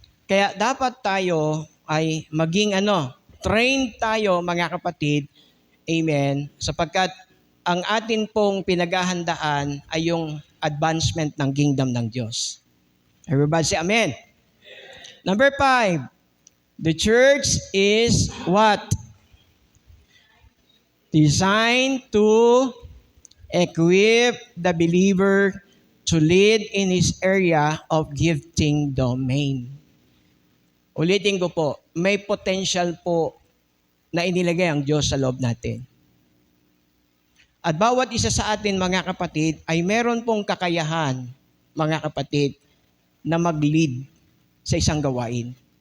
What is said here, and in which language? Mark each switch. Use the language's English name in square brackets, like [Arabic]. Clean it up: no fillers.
[Filipino] Kaya dapat tayo ay maging train tayo, mga kapatid. Amen. Sapagkat ang atin pong pinaghahandaan ay yung advancement ng kingdom ng Diyos. [English] Everybody say amen. Number 5, the church is what? Designed to equip the believer to lead in his area of gifting domain. [Filipino] Ulitin ko po, may potential po na inilagay ang Diyos sa loob natin. At bawat isa sa atin, mga kapatid, ay meron pong kakayahan, mga kapatid, na mag-lead sa isang gawain.